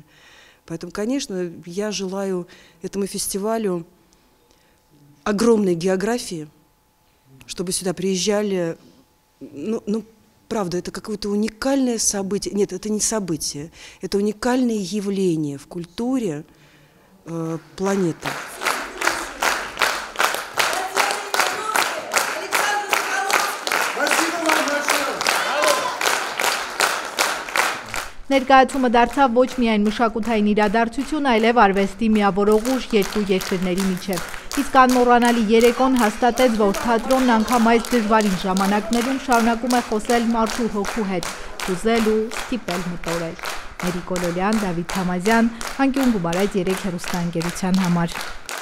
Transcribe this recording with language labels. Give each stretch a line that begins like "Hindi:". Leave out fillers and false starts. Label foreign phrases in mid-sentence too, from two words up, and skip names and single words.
Russian: Поэтому, конечно, я желаю этому фестивалю огромной географии, чтобы сюда приезжали, правда, это какое-то уникальное событие. Нет, это не событие, это уникальное явление в культуре планеты.
Armenian: Ներկայացումը դարձավ ոչ միայն մշակութային իրադարձություն, այլև արվեստի միավորող ուժ երկու երկրների միջև։ Իսկ անմոռանալի երեկոն հաստատեց, որ թատրոնն անգամ այս դժվարին ժամանակներում շարունակում է խոսել մարդու հոգու հետ, հուզել ու ստիպել մտորել։ Մերի Կոլոլյան, Դավիթ Թամազյան, Անկյուն Գումարայց 3 հեռուստաընկերության համար։